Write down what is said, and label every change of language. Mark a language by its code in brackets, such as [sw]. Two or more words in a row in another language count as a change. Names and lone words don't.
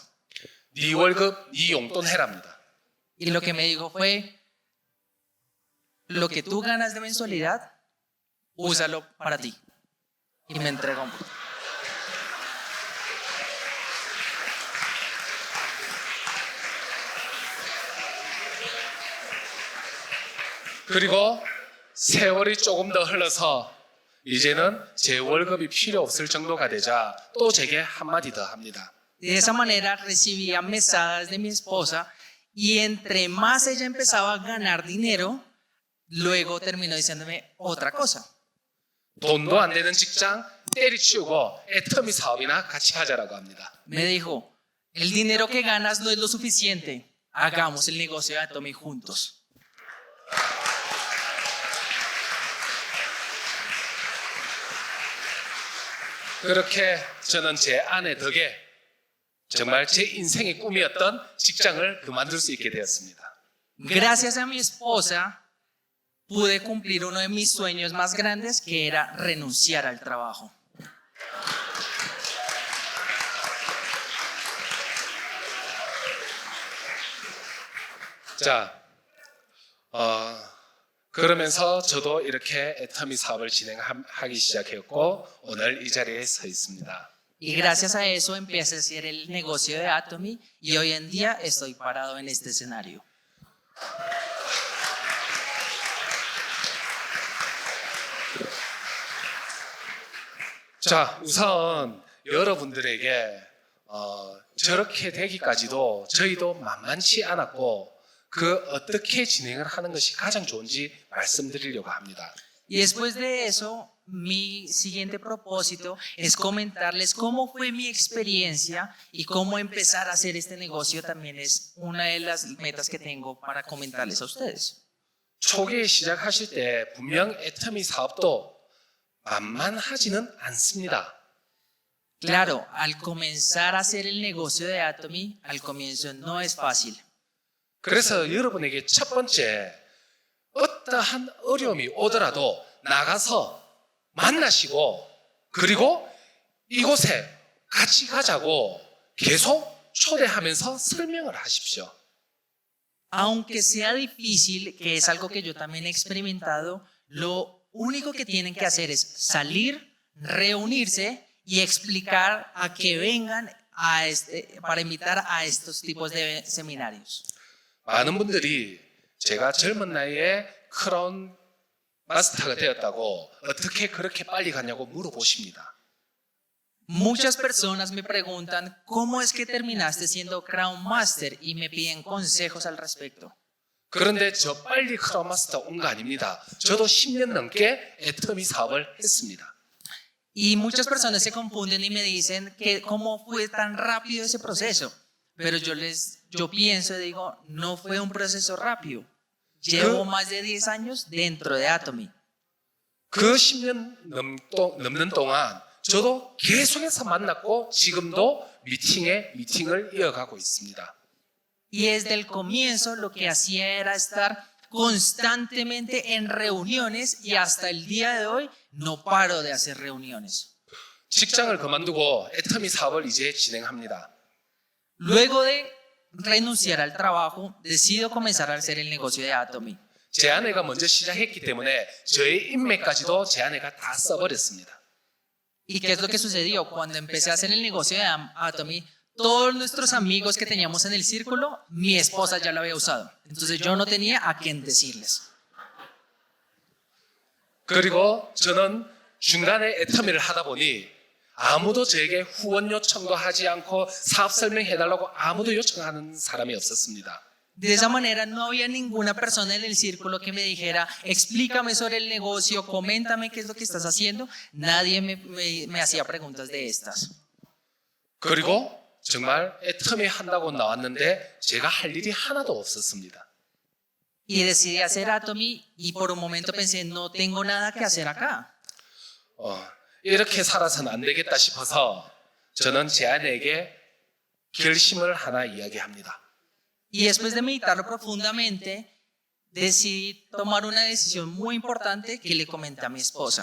[ko] 네 월급, 네 용돈 해랍니다. [es] Y lo que me dijo fue, lo que tú ganas de mensualidad, úsalo para ti. Y me entregó un poco. [ko] 그리고 세월이 조금 더 흘러서 이제는 제 월급이 필요 없을 정도가 되자 또 제게 한마디 더 합니다. [es] De esa manera recibía mesadas de mi esposa y entre más ella empezaba a ganar dinero, luego terminó diciéndome otra cosa. [ko] 돈도 안 되는 직장 때리치우고 애터미 사업이나 같이 하자라고 합니다. [es] Me dijo, el dinero que ganas no es lo suficiente, hagamos el negocio de Atomy juntos. [ko] 그렇게 저는 제 아내 덕에 정말 제 인생의 꿈이었던 직장을 그만둘 수 있게 되었습니다. [es] Gracias a mi esposa pude cumplir uno de mis sueños más grandes, que era renunciar al trabajo. [ko] 자, 그러면서 저도 이렇게 애터미 사업을 진행하기 시작했고 오늘 이 자리에 서 있습니다. [es] Y gracias a eso empecé a hacer el negocio de Atomy y hoy en día estoy parado en este escenario. [ko] 자, 우선 여러분들에게 저렇게 되기까지도 저희도 만만치 않았고 그 어떻게 진행을 하는 것이 가장 좋은지 말씀드리려고 합니다. [es] Y después de eso, mi siguiente propósito es comentarles cómo fue mi experiencia y cómo empezar a hacer este negocio. También es una de las metas que tengo para comentarles a ustedes. [ko] 초기에 시작하실 때 분명 애터미 사업도 만만하지는 않습니다. [es] Claro, al comenzar a hacer el negocio de Atomy, al comienzo no es fácil. [ko] 그래서 여러분에게 첫 번째 어떠한 어려움이 오더라도 나가서 만나시고 그리고 이곳에 같이 가자고 계속 초대하면서 설명을 하십시오. [es] Aunque sea difícil, que es algo que yo también he experimentado, lo único que tienen que hacer es salir, reunirse y explicar a que vengan para invitar a estos tipos de seminarios. [ko] 많은 분들이 제가 젊은 나이에 크라운 마스터가 되었다고 어떻게 그렇게 빨리 갔냐고 물어보십니다. [es] Muchas personas me preguntan cómo es que terminaste siendo Crown Master y me piden consejos al respecto. [ko] 그런데 저 빨리 크라운 마스터 온 거 아닙니다. 저도 10년 넘게 애터미 사업을 했습니다. [es] Y muchas personas se confunden y me dicen que cómo fue tan rápido ese proceso. Pero yo pienso y digo, no fue un proceso rápido. Llevo más de 10 años dentro de Atomy. [ko] 그 10년 넘는 동안 저도 계속해서 만났고 지금도 미팅을 이어가고 있습니다. [es] Y desde el comienzo lo que hacía era estar constantemente en reuniones y hasta el día de hoy no paro de hacer reuniones. [ko] 직장을 그만두고 애터미 사업을 이제 진행합니다. [es] Luego de renunciar al trabajo, decido comenzar a hacer el negocio de Atomy. [ko] 제 아내가 먼저 시작했기 때문에 저의 인맥까지도 제 아내가 다 써버렸습니다. [es] ¿Y qué es lo que sucedió? Cuando empecé a hacer el negocio de Atomy, todos nuestros amigos que teníamos en el círculo, mi esposa ya lo había usado. Entonces yo no tenía a quién decirles. [ko] 그리고 저는 중간에 애터미를 하다 보니 아무도 저에게 후원 요청도 하지 않고 사업 설명해달라고 아무도 요청하는 사람이 없었습니다. [es] De esa manera no había ninguna persona en el círculo que me dijera, explícame sobre el negocio, coméntame qué es lo que estás haciendo. Nadie me hacía preguntas de estas. [ko] 그리고 정말 애터미 한다고 나왔는데 제가 할 일이 하나도 없었습니다. [es] Y decidí hacer Atomy y por un momento pensé, no tengo nada que hacer acá. [ko] 이렇게 살아서는 안 되겠다 싶어서 저는 제 아내에게 결심을 하나 이야기합니다. [es] Y después de meditarlo profundamente, decidí tomar una decisión muy importante que le comenté a mi esposa.